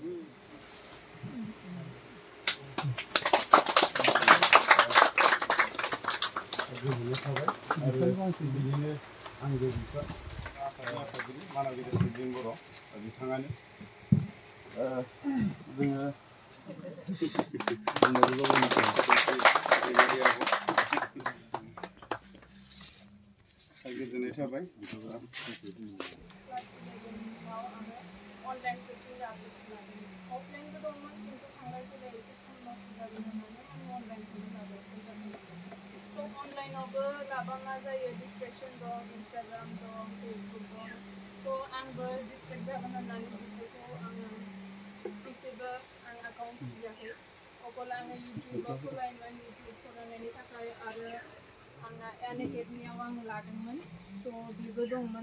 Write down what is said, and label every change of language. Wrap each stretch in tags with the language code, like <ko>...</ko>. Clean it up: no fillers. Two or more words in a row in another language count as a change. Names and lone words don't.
<brx>गोजोननाय थाबाय आरो बिदिनो आंगो बिफा मासागिरि मानागिरि सिद्दिं बर' बिथाङानो जोङो गोजोननाय थाबाय</brx> <en>online coaching offline</en> <brx>तो दंमोन किन्तु थांलाय फैलाय एसे समना जादों होननानै आं ऑनलाइनखौनो लाबाय सो ऑनलाइनावबो लाबा मा जायो डिस्ट्रेक्शन दं इन्स्टाग्राम दं फेसबुक दं सो आंबो डिस्ट्रेक्ट जागोन होननानै बेफोरखौ आङो एसेबो आं एकाउन्ट खुलियाखै अकल आङो इउट्युबाव सलायोमोन इउट्युब फरायनायनि थाखाय आरो आंना एनएकेडमियाव आं लादोंमोन सो बेबो दंमोन</brx>